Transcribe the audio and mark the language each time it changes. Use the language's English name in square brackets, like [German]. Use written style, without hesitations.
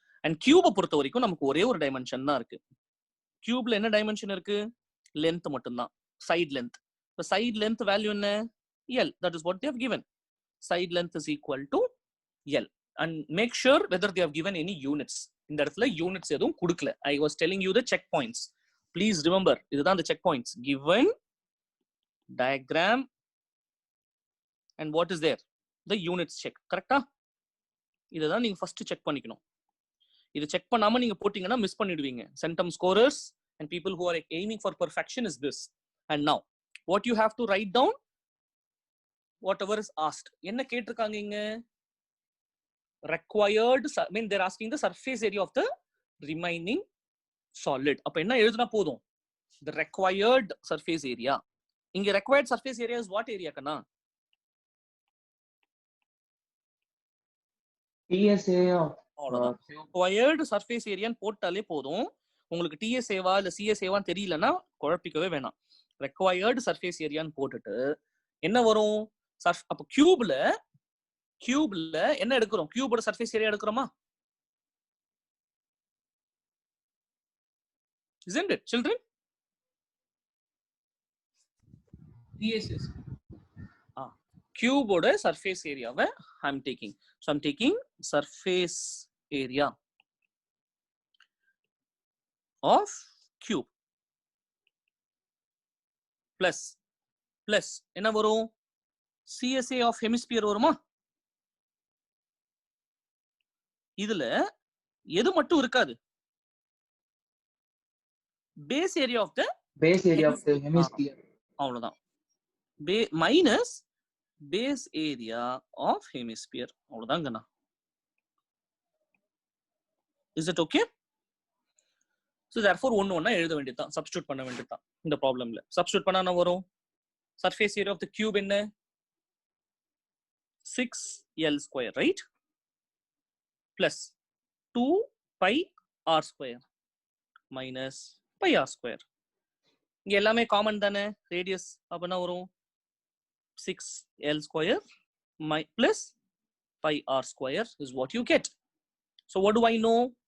[Tamil] And cube பொறுத்த வரைக்கும் நமக்கு ஒரே ஒரு டைமென்ஷன் தான் இருக்கு. கியூப்ல என்ன டைமென்ஷன் இருக்கு? லென்த் மட்டும்தான், side length. [English] The side length value என்ன? L. That is what they have given. Side length is equal to L. And make sure whether they have given any units. [Tamil] இந்த இடத்துல units எதுவும் கொடுக்கல. [English] I was telling you the check points. Please remember, இதுதான் the check points. Given diagram and what is there? The units check. கரெக்டா? [Tamil] இதுதான் நீங்க first check பண்ணிக்கணும். இது செக் பண்ணாம நீங்க போட்டீங்கன்னா மிஸ் பண்ணிடுவீங்க. [English] centum scorers and people who are aiming for perfection is this. And now what you have to write down whatever is asked. [Tamil] என்ன கேட்டிருக்காங்க இங்க? [English] required, I mean they're asking the surface area of the remaining solid. [Tamil] அப்ப என்ன எழுதுனா போதும்? [English] the required surface area. இங்க required surface area is what area கண்ணா? TSA [Tamil] அவ்வளவுதான். [English] required surface area [Tamil] போட்டாலே போதும். உங்களுக்கு TSA வா இல்ல CSA வா தெரியலனா குழப்பிக்கவே வேணாம். required surface area போட்டுட்டு என்ன வரும்? அப்ப கியூப்ல என்ன எடுக்கிறோம்? கியூபோட surface area எடுக்கிறோமா? [English] Isn't it, children? Yes. [Tamil] கியூபோட surface ஏரியாவை [English] I'm taking. So I'm taking surface area of cube plus [Tamil] என்ன வரும்? [English] CSA of hemisphere வருமா? [Tamil] இதுல எது மட்டும் இருக்காது? [English] base area of the hemisphere. [Tamil] அவ்வளவுதான். minus base area of hemisphere. அவ்வளவுதாங்கண்ணா. [English] Is it okay? [Tamil] So therefore ஒண்ணா எழுத வேண்டியதுதான், சப்ஸ்டிட்யூட் பண்ண வேண்டியதுதான் இந்த ப்ராப்ளம்ல. சப்ஸ்டிட்யூட் பண்ணா என்ன வரும்? [English] surface area of the cube என்ன? 6L square, right? Plus 2 pi r square minus pi r square. [Tamil] இங்க எல்லாமே காமன் தானே? ரேடியஸ் அப்பனா வரும் [English] 6L square plus pi r square is what you get. So what do I know?